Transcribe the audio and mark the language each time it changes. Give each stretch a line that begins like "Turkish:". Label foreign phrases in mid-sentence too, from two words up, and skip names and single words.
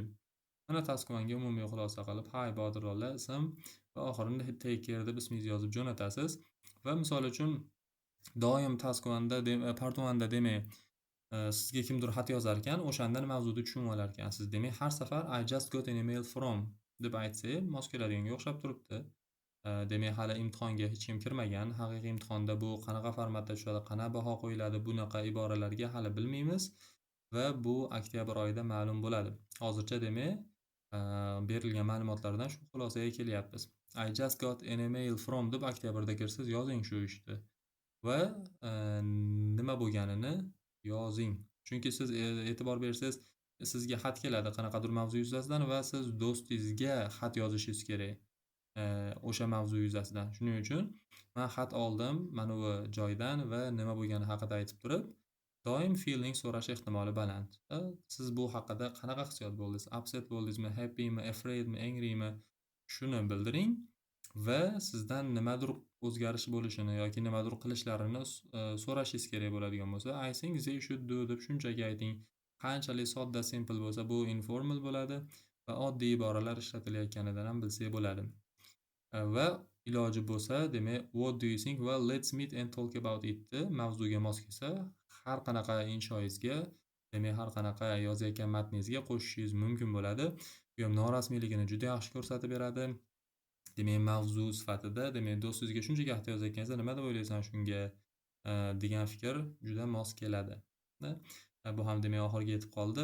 Uzbek: Mana task 1 ga umumiy xulosa qilib, "Hi Bodirullo ism" va oxirini
English: "Take care"
Uzbek: deb ismingizni yozib jo'natasiz va misol uchun doim task 1 da part 1 da demak, sizga kimdir xat yozar ekan, o'shandan mavzuni tushunib olar ekansiz. Demak, har safar
English: "I just got an email from"
Uzbek: deb aytsangiz, mos keladiganga o'xshab turibdi. Demak, hali imtihonga hech kim kirmagan. Haqiqiy imtihonda bu qanaqa formatda tushadi, qanaqa baho qo'yiladi, bunaqa iboralarga hali bilmaymiz va bu oktyabr oyida ma'lum bo'ladi. Hozircha demak, berilgan ma'lumotlardan shu xulosaga kelyapmiz.
English: "I just got an email from"
Uzbek: deb oktyabrda kirsangiz yozing shu ishni va nima bo'lganini yozing. Chunki siz e'tibor bersangiz, sizga xat keladi qanaqadir mavzu yuzasidan va siz do'stingizga xat yozishingiz kerak. O'sha mavzu yuzasidan. Shuning uchun men xat oldim mana bu joydan va nima bo'lgani haqida aytib turib, doim feeling so'rash ehtimoli baland. Siz bu haqida qanaqa hissiyot bo'ldingiz? Upset bo'ldingizmi, happymi, afraidmi, angrymi? Shuni bildiring va sizdan nimadir o'zgarish bo'lishini yoki nimadir qilishlarini so'rashingiz kerak bo'ladigan bo'lsa,
English: I think they should do
Uzbek: deb shunchaki ayting. Qanchalik sodda, simple bo'lsa, bu informal bo'ladi va oddiy iboralar ishlatilayotganidan ham bilsak bo'ladi. Va iloji bo'lsa, demak,
English: "What do you think? Well, let's meet and talk about it"
Uzbek: ni mavzuga mos kelsa, har qanaqa inshoingizga, demak, har qanaqa yozayotgan matningizga qo'shishingiz mumkin bo'ladi. Bu ham norasmiyligini juda yaxshi ko'rsatib beradi. Demak, mavzu sifatida, demak, do'stingizga shunchaki xat yozayotganingizda, "Nima deb o'ylaysan shunga?" degan fikr juda mos keladi. Bu ham demak oxiriga yetib qoldi.